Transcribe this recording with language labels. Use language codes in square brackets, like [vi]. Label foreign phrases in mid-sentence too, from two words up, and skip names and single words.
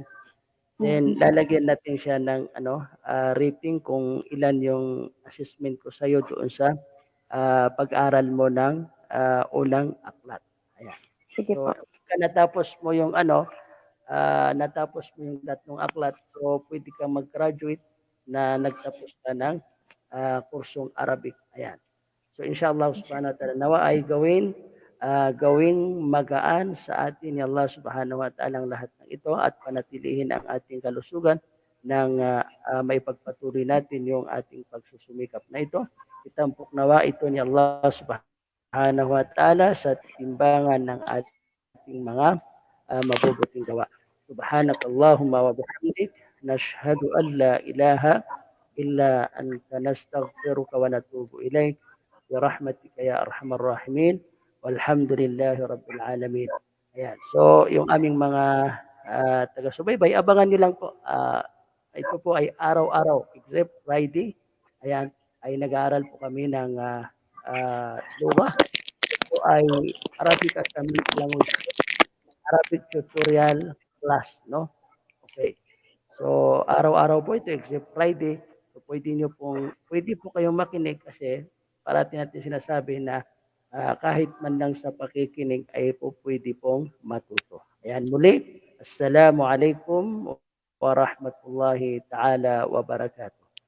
[tl] Then lalagyan natin siya ng rating kung ilan yung assessment ko sa iyo doon sa pag-aral mo ng unang aklat. Ayan. Sige So po. pagka natapos mo yung tatlong aklat, so pwede kang mag-graduate na nagtapos ka ng kursong Arabic. [ar] Ayan. So إن شاء الله سبحانه وتعالى, [tl] nawa ay gawing magaan sa atin ni Allah [ar] سبحانه وتعالى [tl] ang lahat ng ito at panatilihin ang ating kalusugan ng maipagpatuloy natin yung ating pagsusumikap na ito. Itampok nawa ito ni Allah [ar] سبحانه وتعالى [tl] sa timbangan ng ating mga mabubuting gawa. [ar] سبحانك اللهم وبحمدك نشهد أن لا إله إلا أنت نستغفرك ونتوب إليك. برحمتك يا أرحم الراحمين والحمد لله رب العالمين. [tl] Ayan. So, yung aming mga taga-subaybay, abangan nyo lang po. Ito po ay araw-araw, [en] except Friday. [tl] Ayan, ay nag-aaral po kami ng lugha. Ito ay [en] Arabic as a Middle Language, Arabic tutorial class, no? [tl] Okay. So, araw-araw po ito, [en] except Friday. [tl] So, pwede po kayong makinig kasi parati natin sinasabi na kahit man lang sa pakikinig ay po pwede pong matuto. Ayan, muli, [ar] السلام عليكم ورحمة الله تعالى وبركاته.